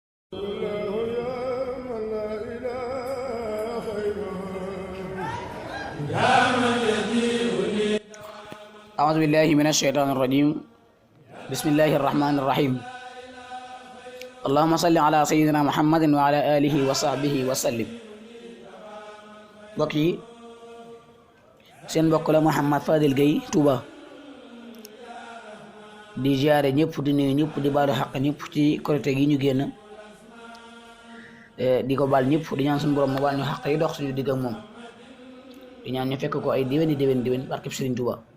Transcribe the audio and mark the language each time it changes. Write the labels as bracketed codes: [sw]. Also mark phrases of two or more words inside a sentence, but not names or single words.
[ar] أعوذ بالله من الشيطان الرجيم. بسم الله الرحمن الرحيم. اللهم صل على سيدنا محمد وعلى آله وصحبه وسلم. [wo] mbokk yi seen mbokk la Mouhamed Fadel Gueye Touba di ziare ñëpp di nuyu ñëpp di baalu xaq ñëpp ci korite gi ñu génn di ko baal ñëpp di ñaan suñu borom mu baal ñu xaq yi dox suñu digg ak moom di ñaan ñu fekk ko ay déwén barkeb Serigne Touba.